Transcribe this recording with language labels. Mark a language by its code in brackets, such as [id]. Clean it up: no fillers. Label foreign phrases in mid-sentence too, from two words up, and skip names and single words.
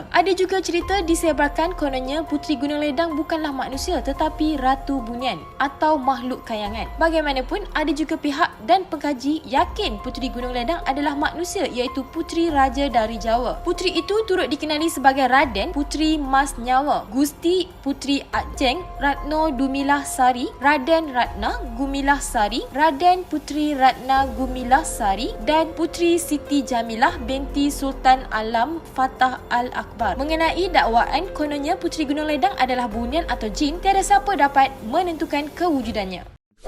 [ms] Ada juga cerita disebarkan kononnya Puteri Gunung Ledang bukanlah manusia tetapi Ratu Bunian atau makhluk kayangan. Bagaimanapun, ada juga pihak dan pengkaji yakin Puteri Gunung Ledang adalah manusia iaitu Puteri Raja dari Jawa. Puteri itu turut dikenali sebagai Raden Puteri Mas Nyawa, Gusti Puteri Aceng Ratno Dumilah Sari, Raden Ratna Gumilah Sari, Raden Puteri Ratna Gumilah Sari dan Puteri Siti Jamilah binti Sultan Alam Fatah Al-Akbar. Mengenai dakwaan kononnya Puteri Gunung Ledang adalah bunian atau jin, tiada siapa dapat menentukan kewujudannya.